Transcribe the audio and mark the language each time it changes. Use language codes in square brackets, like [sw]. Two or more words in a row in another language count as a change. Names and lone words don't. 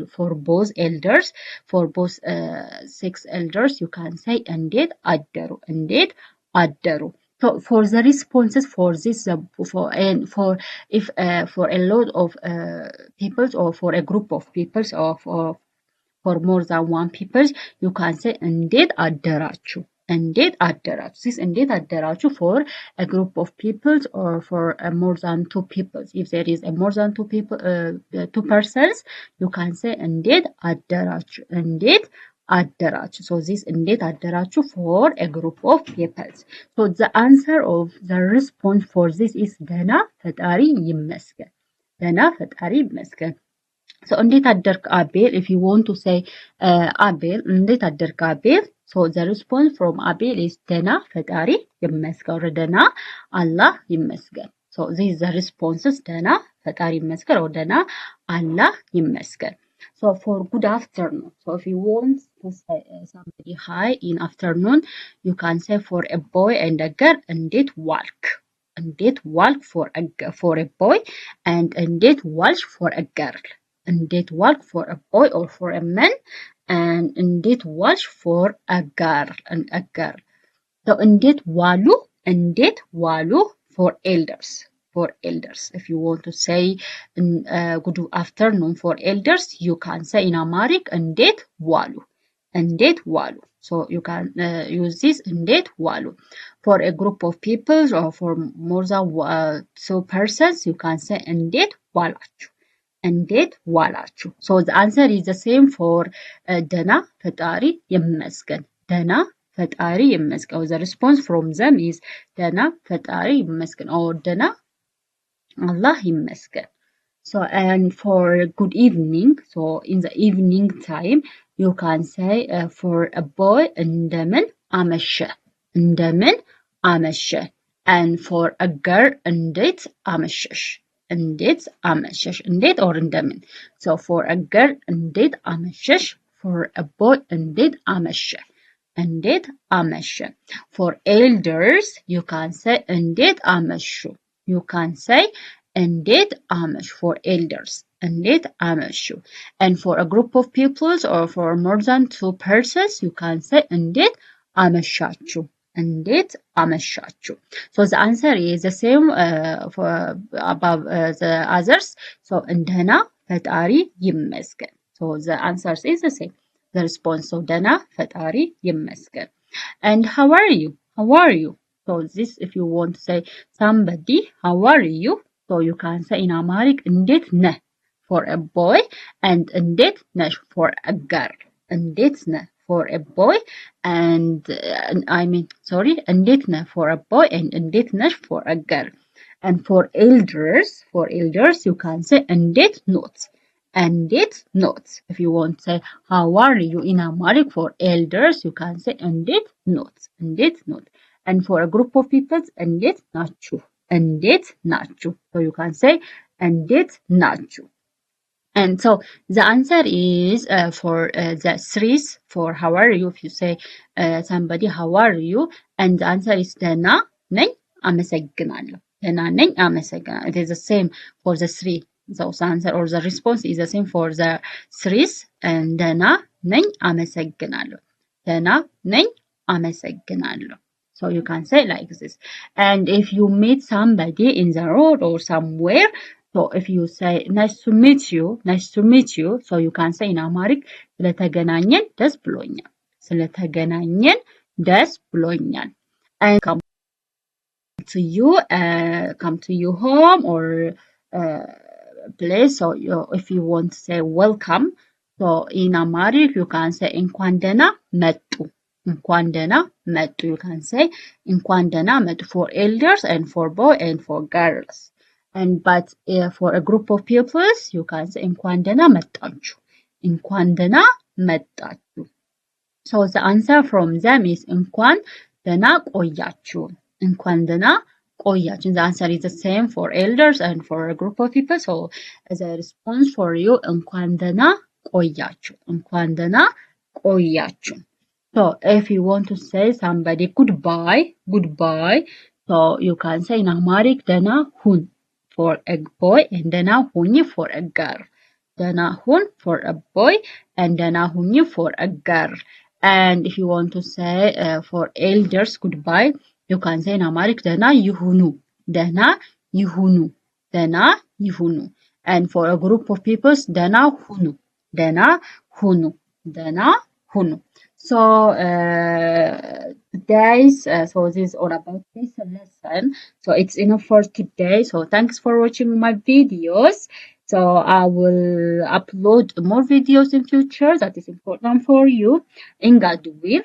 [en] For both elders, for both six elders, you can say indeed addaru. Indeed addaru. So for the responses for this, for if for a lot of peoples or for a group of peoples or for more than one people, you can say [am] እንዴት አደራችሁ እንዴት አደራችሁ. [en] This [am] እንዴት አደራችሁ [en] for a group of people or for more than two people. If there is a more than two people, two persons, you can say [am] እንዴት አደራችሁ እንዴት አደራችሁ. [en] So this [am] እንዴት አደራችሁ [en] for a group of people. So the answer of the response for this is [am] ደህና ፈጣሪ ይመስገን ደህና ፈጣሪ ይመስገን. [en] So [am] እንዴት አደርክ [en] Abel? If you want to say Abel, [am] እንዴት አደርክ Abel? [en] So the response from Abel is [am] ደህና ፈጣሪ ይመስገን [en] or [am] ደህና አላህ ይመስገን. [en] So this is the responses [am] ደህና ፈጣሪ ይመስገን [en] or [am] ደህና አላህ ይመስገን. [en] So for good afternoon. So if you want to say somebody hi in afternoon, you can say for a boy and a girl [am] እንዴት ዋልክ? እንዴት ዋልክ [en] for a boy and [am] እንዴት ዋልሽ [en] for a girl. [am] እንዴት ዋልክ [en] for a boy or for a man and [am] እንዴት ዋልሽ [en] for a girl and a girl. So [am] እንዴት ዋሉ [en] for elders. For elders, if you want to say good afternoon for elders, you can say in Amharic [am] እንዴት ዋሉ እንዴት ዋሉ. [en] So you can use this [am] እንዴት ዋሉ. [en] For a group of people or for more than two persons, you can say [am] እንዴት ዋላችሁ እንዴት ዋላችሁ. [en] So the answer is the same for [am] ደህና ፈጣሪ ይመስገን ደህና ፈጣሪ ይመስገን. [en] The response from them is [am] ደህና ፈጣሪ ይመስገን [en] or [am] ደህና አላህ ይመስገን. [en] So and for good evening, so in the evening time, you can say for a boy [am] እንደምን አመሸ እንደምን አመሸ [en] and for a girl [am] እንዴት አመሸሽ እንዴት አመሸሽ እንዴት [en] or እንደምን. So for a girl [am] እንዴት አመሸሽ, [en] for a boy [am] እንዴት አመሸ እንዴት አመሸ. [en] For elders you can say [am] እንዴት አመሹ. [en] You can say [am] እንዴት አመሹ [en] for elders [am] እንዴት አመሹ. [en] And for a group of people or for more than two persons, you can say [am] እንዴት አመሻችሁ እንዴት አመሻችሁ. [en] So the answer is the same for above the others. [am] So ደህና ፈጣሪ ይመስገን. [en] So the answers is the same. The response so [am] ደህና ፈጣሪ ይመስገን. [en] And how are you? How are you? So this if you want to say somebody how are you? So you can say in Amharic [am] እንዴት ነህ [en] for a boy and [am] እንዴት ነሽ [en] for a girl. [am] እንዴት ነህ [en] for a boy and [am] እንዴት ነህ [en] for a boy and [am] እንዴት ነሽ [en] for a girl. And for elders you can say [am] እንዴት ኖት. እንዴት ኖት. [en] If you want to say how are you in Amharic for elders you can say [am] እንዴት ኖት. እንዴት ኖት. [en] And for a group of people [am] እንዴት ናችሁ. እንዴት ናችሁ. [en] So you can say [am] እንዴት ናችሁ. [en] And so the answer is for the threes for how are you. If you say somebody how are you and the answer is [am] ደህና ነኝ አመሰግናለሁ. ደህና ነኝ አመሰግናለሁ. [en] It is the same for the three. So the answer or the response is the same for the threes and [am] ደህና ነኝ አመሰግናለሁ. ደህና ነኝ አመሰግናለሁ. [en] So you can say like this. And if you meet somebody in the road or somewhere, so if you say nice to meet you, so you can say in Amharic [am] ስለተገናኘን ደስ ብሎኛል. ስለተገናኘን ደስ ብሎኛል. [en] And come to you home or place. So if you want to say welcome, so in Amharic you can say [am] እንኳን ደህና መጡ. እንኳን ደህና መጡ. [en] You can say [am] እንኳን ደህና መጡ [en] for elders and for boy and for girls. And but for a group of people you can say [am] እንኳን ደህና መጣችሁ. እንኳን ደህና መጣችሁ. [en] So the answer from them is እንኳን ደህና ቆያችሁ. [am] እንኳን ደህና ቆያችሁ. [en] The answer is the same for elders and for a group of people. So as a response for you [am] እንኳን ደህና ቆያችሁ. እንኳን ደህና ቆያችሁ. [en] So if you want to say somebody goodbye, so you can say in Amharic [am] ደህና ሁን [en] for a boy and [am] ደህና ሁኚ [en] for a girl. [am] ደህና ሁን [en] for a boy and [am] ደህና ሁኚ [en] for a girl. And if you want to say for elders goodbye, you can say in Amharic [am] ደህና ይሁኑ. ደህና ይሁኑ. ደህና ይሁኑ. [en] And for a group of people [am] ደህና ሁኑ. ደህና ሁኑ. ደህና ሁኑ. [en] So guys, so this is all about this lesson. So it's enough for today. So thanks for watching my videos. So I will upload more videos in future that is important for you in God's will.